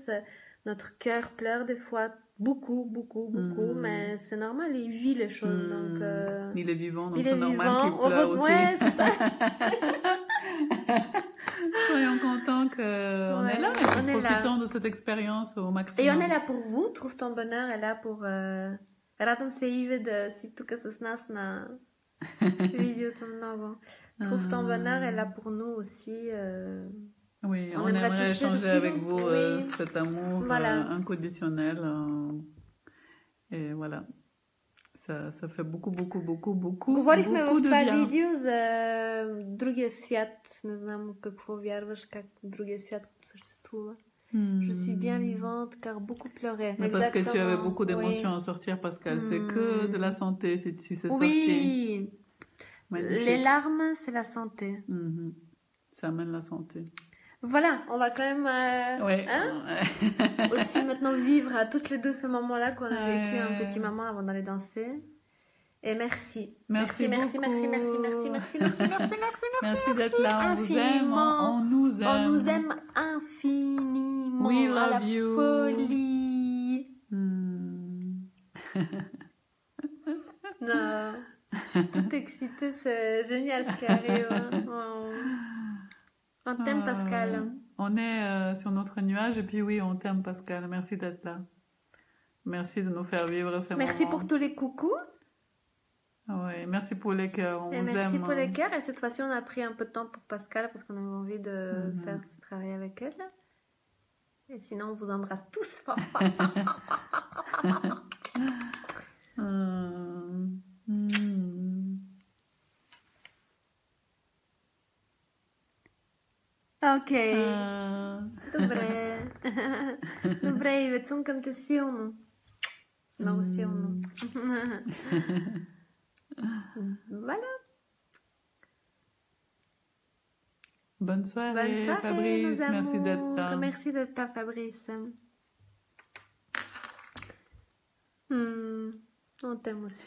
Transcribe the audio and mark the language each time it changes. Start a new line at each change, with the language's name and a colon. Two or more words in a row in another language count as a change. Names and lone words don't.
French: Notre cœur pleure des fois beaucoup, mais c'est normal, il vit les choses. Donc, il est vivant, donc c'est normal qu'il pleure aussi. Ouais, c'est ça. Soyons contents qu'on est là et profitons de cette expérience au maximum. Et on est là pour vous. Trouve ton bonheur est là pour...
Bulgarian: Радвам се, Иве, да си тук с нас на видеото много.
French: Trouve ton bonheur est là pour nous aussi. Oui, on aimerait échanger avec vous cet amour inconditionnel. Et voilà. Ça fait beaucoup
Bulgarian: Говорихме в това
French: bien.
Bulgarian: видео за другия свят. Не знам какво вярваш, как другия свят съществува.
French: Je suis bien vivante car beaucoup pleurait. Mais parce que tu avais beaucoup d'émotions à sortir, Pascal. C'est que de la santé si c'est sorti. Oui. Les larmes, c'est la santé. Ça amène la santé. Voilà, on va quand même aussi maintenant vivre à toutes les deux ce moment-là qu'on a vécu un petit moment avant d'aller danser. Et merci. Merci d'être là. On vous aime. On nous aime infiniment.
English: We love
French: à la
English: you.
French: Folie. Non, je suis toute excitée. C'est génial ce qui arrive. On t'aime, Pascal. On est sur notre nuage et puis oui, on t'aime, Pascal. Merci d'être là. Merci de nous faire vivre ces moments. Merci pour tous les coucous. Oui, merci pour les cœurs. On vous merci aime. pour les cœurs. Et cette fois-ci, on a pris un peu de temps pour Pascal parce qu'on avait envie de faire ce travail avec elle. Et sinon, on vous embrasse tous.
Bulgarian: Окей. Добре. Добре, Иве, цункам те силно. Много силно.
French: Voilà. Bonne soirée, Bonne soirée Fabrice. nos Merci d'être là. Merci d'être là, Fabrice. On t'aime aussi.